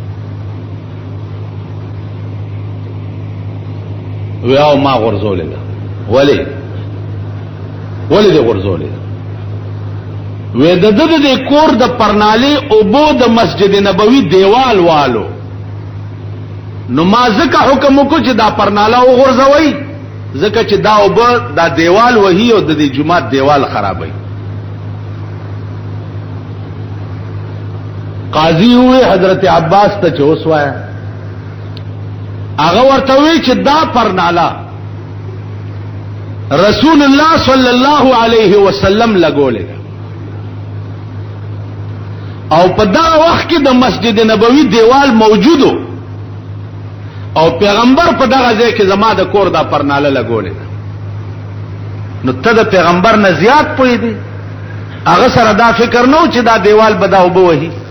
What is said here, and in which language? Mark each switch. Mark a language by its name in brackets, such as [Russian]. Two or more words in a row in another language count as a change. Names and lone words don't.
[Pashto] وی او ما غرزولې ده ولی دې غرزولې ده وی د کور د پرنالې او بو د مسجد نبوي دیوال والو نو ما ځکه حکم وکړ چې دا پرناله وغورځوي ځکه چې دا او دا دیوال وهي او د دې جمعات دیوال خرابوي. قاضی ہوئے حضرت عباس ته چې اوس وایا هغه ورته وی چې دا پرناله رسول الله [Arabic] صلی الله علیه وسلم [Pashto] لګولې او په دا وخت کې د مسجد نبوي دیوال موجودو او پیغمبر په دغه ځای کې زما د کور دا پرناله لګولې نو ته د پیغمبر نه زیات پوي دي هغه سره دا فکر نو چې دا دیوال بداو بوهي.